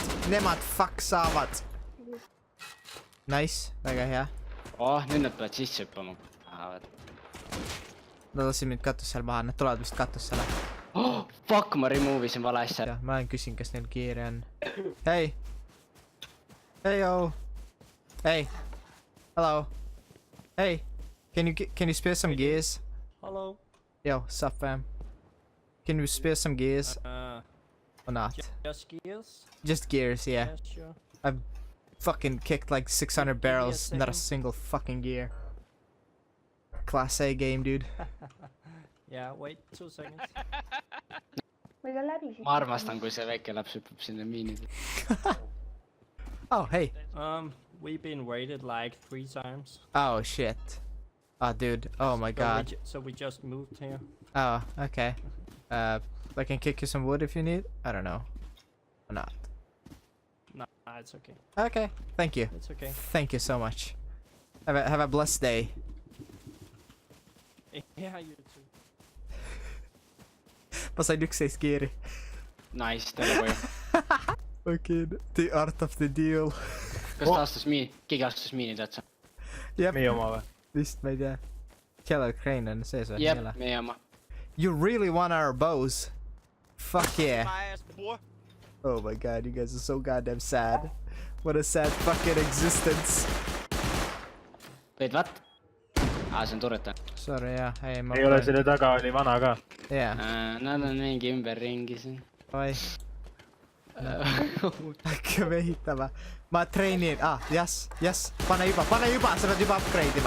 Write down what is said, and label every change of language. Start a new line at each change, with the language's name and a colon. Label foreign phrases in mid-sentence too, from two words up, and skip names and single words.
Estonian: Nemad fuck saavad. Nice, väga hea. Nüüd nad peavad sisse hüppama. Nad lasid mind katusele maha, nad tulevad vist katusele. Fuck, ma remove isin vale asja. Ma küsin, kas neil kiire on. Hei.
English: Heyo. Hey. Hello. Hey. Can you spare some gears? Hello. Yo, sup fam? Can you spare some gears? Or not? Just gears? Just gears, yeah. Yeah, sure. I've fucking kicked like 600 barrels, not a single fucking gear. Class A game, dude. Yeah, wait 2 seconds.
Estonian: või ta läbi siis? ma armastan, kui see väike laps hüppab sinna miinide.
English: Oh, hey. We've been raided like 3 times. Oh, shit. Oh, dude. Oh my god. So we just moved here. Oh, okay. I can kick you some wood if you need. I don't know. Or not. No, it's okay. Okay. Thank you. It's okay. Thank you so much. Have a blessed day. Yeah, you too.
Estonian: Ma sain 11 geari. Nice, tere koju.
English: Fucking the art of the deal.
Estonian: kas ta astus miini? keegi astus miinid otsa? Jep, meie oma või? vist ma ei tea. Killer Crane on sees või? jep, meie oma.
English: You really want our bows? Fuck yeah. Oh my god, you guys are so goddamn sad. What a sad fucking existence. Wait, what?
Estonian: See on turret või? Sorry, jah, ei ma... ei ole selle taga, oli vana ka.
English: Yeah.
Estonian: Nad on mingi ümberringi siin. Oi. Hakkame ehitama. Ma treenin, yes, pane juba, sa pead juba upgrade ima.